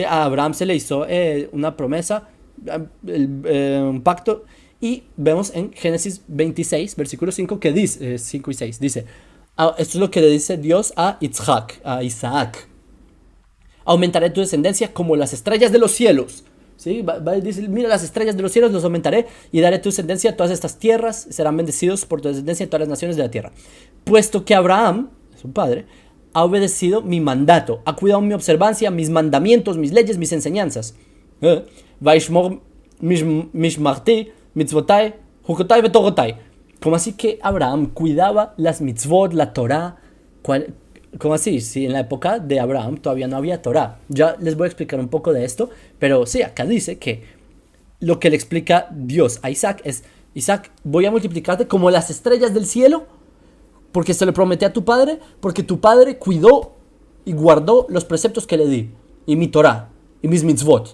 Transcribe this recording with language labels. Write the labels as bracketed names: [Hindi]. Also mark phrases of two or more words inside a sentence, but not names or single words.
[Spanish] A Abraham se le hizo una promesa, un pacto, y vemos en Génesis 26, versículo 5, que dice, 5 y 6, dice, esto es lo que le dice Dios a Yitzhak, a Isaac: aumentaré tu descendencia como las estrellas de los cielos. ¿Sí? Dice, mira, las estrellas de los cielos los aumentaré y daré tu descendencia a todas estas tierras, serán bendecidos por tu descendencia en todas las naciones de la tierra. Puesto que Abraham, su padre, ha obedecido mi mandato, ha cuidado mi observancia, mis mandamientos, mis leyes, mis enseñanzas. [Hebrew] וישמר משמרתי מצותי חקותי ותורתי. [Spanish] ¿Cómo así que Abraham cuidaba las mitzvot, la Torah? ¿Cómo así? Si en la época de Abraham todavía no había Torah. Ya les voy a explicar un poco de esto, pero sí, acá dice que lo que le explica Dios a Isaac es: Isaac, voy a multiplicarte como las estrellas del cielo, porque se lo prometí a tu padre, porque tu padre cuidó y guardó los preceptos que le di, y mi Torah, y mis mitzvot.